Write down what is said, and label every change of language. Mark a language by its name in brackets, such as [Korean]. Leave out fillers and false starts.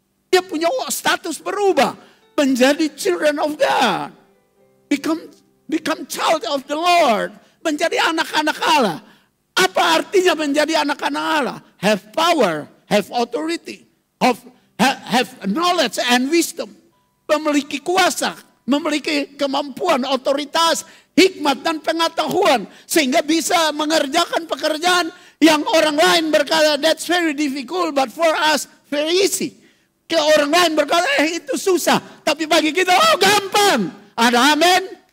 [Indonesian] Dia punya status berubah. Menjadi [English] children of God. Become child of the Lord. [Indonesian] Menjadi anak-anak Allah. Apa artinya menjadi anak-anak Allah? [English] Have power, have authority, have knowledge and wisdom. [Indonesian] Memiliki kuasa, memiliki kemampuan, otoritas, hikmat dan pengetahuan. Sehingga bisa mengerjakan pekerjaan yang orang lain berkata, [English] that's very difficult, but for us, very easy. [Indonesian] Ke orang lain berkata, itu susah. Tapi bagi kita, oh gampang. Ada amin?